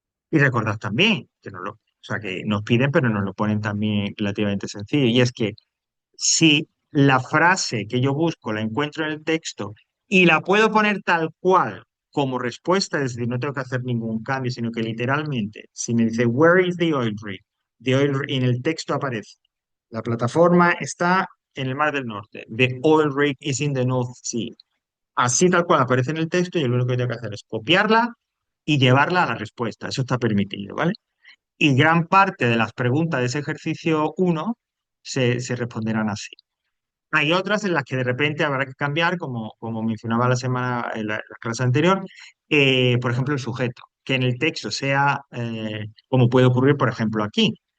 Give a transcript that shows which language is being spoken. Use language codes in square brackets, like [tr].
[es] Y recordad también, o sea, que nos piden, pero nos lo ponen también relativamente sencillo, y es que si la frase que yo busco la encuentro en el texto y la puedo poner tal cual como respuesta, es decir, no tengo que hacer ningún cambio, sino que literalmente, si me dice, [en] Where is the oil rig? [es] En el texto aparece, la plataforma está en el Mar del Norte. [en] The oil rig is in the North Sea. [es] Así tal cual aparece en el texto y lo único que tengo que hacer es copiarla y llevarla a la respuesta. Eso está permitido, ¿vale? Y gran parte de las preguntas de ese ejercicio uno se responderán así. Hay otras en las que de repente habrá que cambiar, como mencionaba la clase anterior, por ejemplo, el sujeto, que en el texto sea, como puede ocurrir, por ejemplo, aquí.